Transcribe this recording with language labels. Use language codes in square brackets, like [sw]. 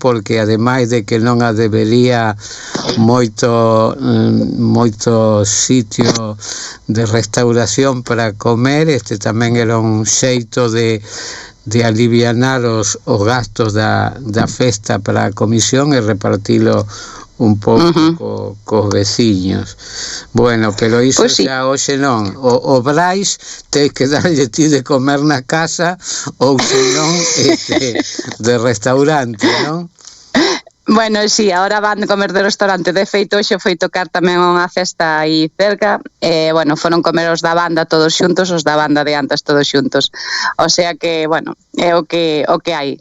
[gl] Porque ademais de que non habería moito sitio de restauración para comer, tamén era un xeito de alivianar os gastos da festa para a comisión e repartilo un pouco cos veciños. Bueno, pero iso pues xa hoxe non. O Brais tens que darlle ti de comer na casa, ou senón de restaurante, non? [es] Bueno, sí, ahora van de comer de restaurante. [gl] De feito, hoxe foi tocar tamén unha festa aí cerca. Bueno, foron comer os da banda todos xuntos, os da banda de antes todos xuntos. O sea que, bueno, é o que hai.